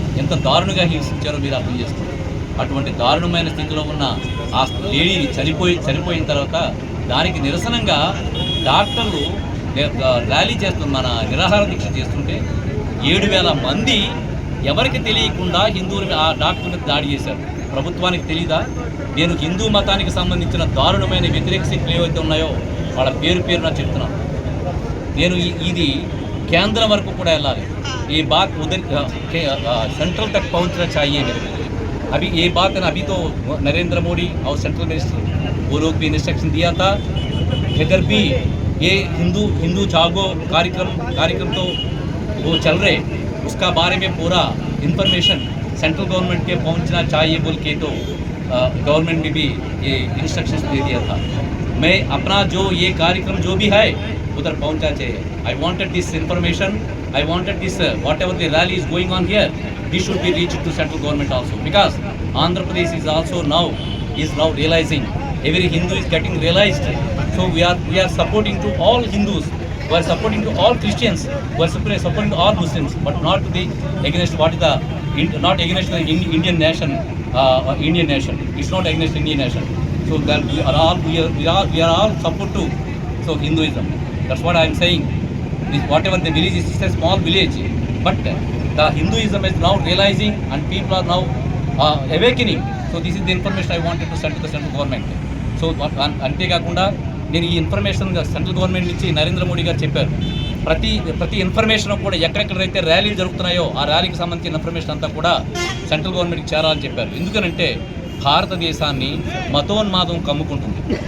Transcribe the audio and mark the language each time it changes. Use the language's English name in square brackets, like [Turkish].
[Telugu] ఎంత దారుణంగా హింసించారో మీరు అర్థం చేసుకోండి. అటువంటి దారుణమైన స్థితిలో ఉన్న ఆ లేడీని చనిపోయిన తర్వాత దానికి నిరసనంగా డాక్టర్లు ర్యాలీ చేస్తున్న, మన నిరాహార దీక్ష చేస్తుంటే 7,000 మంది ఎవరికి తెలియకుండా హిందువులు ఆ డాక్టర్ మీద దాడి చేశారు. ప్రభుత్వానికి తెలీదా? నేను హిందూ మతానికి సంబంధించిన దారుణమైన వ్యతిరేక శక్తులు ఏవైతే ఉన్నాయో వాళ్ళ పేరున చెప్తున్నాను. నేను ఇది కేంద్రం వరకు కూడా వెళ్ళాలి. [Hindi] ये बात उधर सेंट्रल तक पहुंचना चाहिए मेरे को. अभी ये बात है ना, अभी तो नरेंद्र मोदी और सेंट्रल मिनिस्टर वो लोग भी इंस्ट्रक्शन दिया था. इधर भी ये हिंदू जागो कार्यक्रम तो वो चल रहे, उसका बारे में पूरा इंफॉर्मेशन सेंट्रल गवर्नमेंट के पहुंचना चाहिए बोल के तो गवर्नमेंट ने भी ये इंस्ट्रक्शंस दे दिया था. मैं अपना जो ये कार्यक्रम जो भी है उधर पहुंचा चाहिए. [English] I wanted this information, I wanted this whatever the rally is going on here, this should be reached to central government also, because Andhra Pradesh is also now realizing, every Hindu is getting realized. So we are supporting to all Hindus, we are supporting to all Christians, we are supporting to all Muslims, but not to the against what is the not against the Indian nation. Indian nation, it's not against Indian nation. So that we are all support to Hinduism. That's what I am saying. Whatever the village is, it's a small village, but the Hinduism is now realizing and people are now awakening. So this is the information I wanted to send to the central government. [Telugu] So అంతేకాకుండా నేను ఈ information central government నుంచి నరేంద్ర మోడీ గారు చెప్పారు. ప్రతి information కూడా ఎక్కడెక్కడైతే ర్యాలీలు జరుగుతున్నాయో ఆ ర్యాలీకి సంబంధించిన ఇన్ఫర్మేషన్ అంతా కూడా సెంట్రల్ గవర్నమెంట్కి చేరాలని చెప్పారు. ఎందుకనంటే భారతదేశాన్ని మతోన్మాదం కమ్ముకుంటుంది.